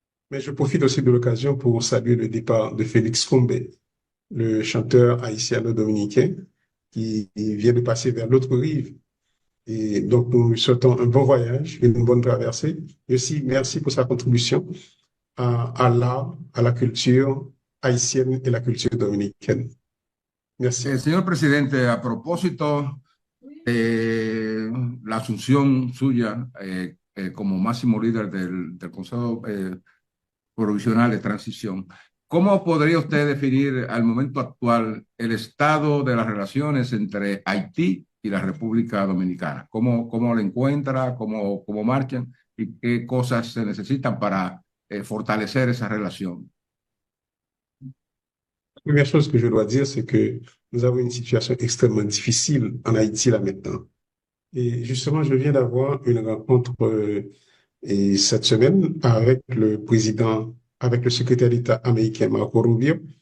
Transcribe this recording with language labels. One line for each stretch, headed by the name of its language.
French: Mais je profite aussi de l'occasion pour saluer le départ de Félix Combé, le chanteur haïtiano-dominicain qui vient de passer vers l'autre rive. Et donc, nous lui souhaitons un bon voyage, une bonne traversée. Et aussi, merci pour sa contribution à l'art, à la culture haïtienne et la culture dominicaine. Merci.
Spanish: Señor presidente, a propósito de la asunción suya como máximo líder del Consejo Provisional de Transición, ¿cómo podría usted definir al momento actual el estado de las relaciones entre Haití y la República Dominicana? ¿Cómo lo encuentra? ¿Cómo marchan? ¿Y qué cosas se necesitan para fortalecer esa relación?
French: La première chose que je dois dire, c'est que nous avons une situation extrêmement difficile en Haïti là maintenant. Et justement, je viens d'avoir une rencontre et cette semaine avec le président, avec le secrétaire d'État américain Marco Rubio.